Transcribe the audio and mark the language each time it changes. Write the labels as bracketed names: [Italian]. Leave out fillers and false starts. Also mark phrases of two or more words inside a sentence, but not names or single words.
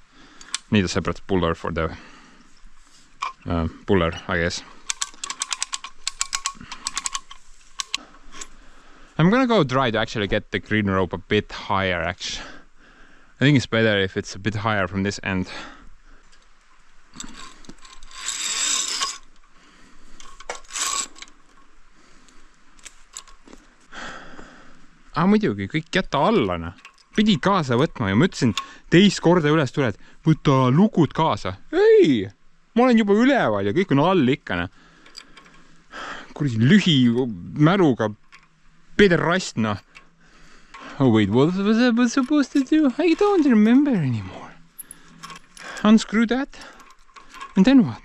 [English] Need a separate puller for the puller, I guess. I'm gonna go try to actually get the green rope a bit higher actually. I think it's better if it's a bit higher from this end. [Estonian] Muidugi, kõik jätta alla, noh. Pidid kaasa võtma ja ma ütlesin teist korda üles tuled, võta lugud kaasa. Ei! Ma olen juba üleval ja kõik on all ikka, noh. Kuradi lühi mäluga pederast, noh. [English] Oh wait, what was I supposed to do? I don't remember anymore. Unscrew that. And then what?